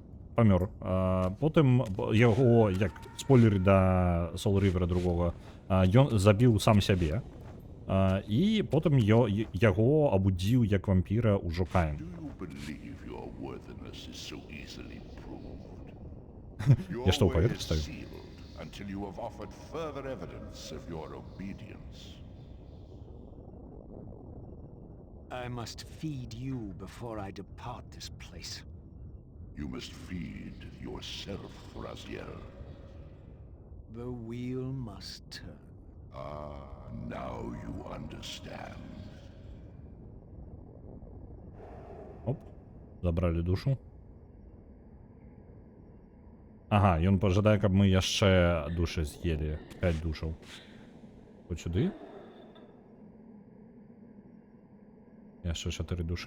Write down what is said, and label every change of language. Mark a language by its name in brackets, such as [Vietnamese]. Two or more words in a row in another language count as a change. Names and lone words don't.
[Belarusian] Потым яго, як спойлеры да Soul River другога, ён забіў сам сябе. І потым яго абудзіў як вампіра ўжо Каін. Я што, ў паветры стаю? [English] I must feed you before I depart this place. You must feed yourself, Raziel. The wheel must turn. Now you understand. [Belarusian] Оп, забралі душу. Ага, ён пажадае, каб мы яшчэ душы з'елі. 5 душаў. Хоць сюды? Яшчэ 4 душы.